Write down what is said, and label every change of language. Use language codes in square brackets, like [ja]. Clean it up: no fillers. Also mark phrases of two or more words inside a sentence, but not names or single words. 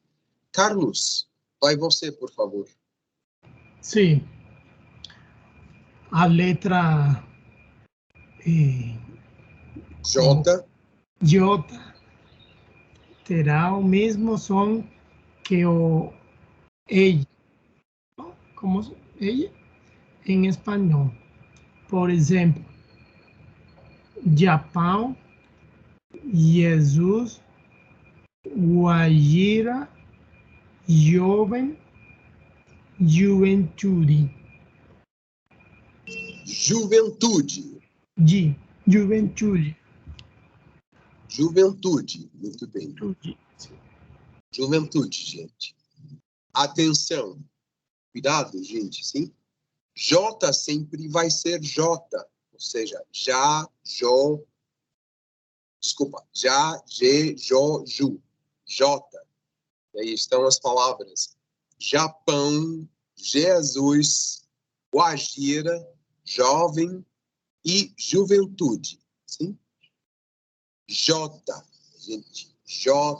[pt] Carlos, vai você, por favor. Sim. A letra J terá o mesmo som que o ella, como ella, em espanhol. Por exemplo, Japão, Jesus, Guajira, jovem, juventude. Juventude. Juventude. Juventude. Muito bem. Juventude. Juventude, gente. Atenção. Cuidado, gente, sim? J sempre vai ser J. Ou seja, já, jo. Desculpa. Já, je, jo, ju. J. E aí estão as palavras Japão, Jesus, Guajira, jovem e juventude. Sim? J, gente. J.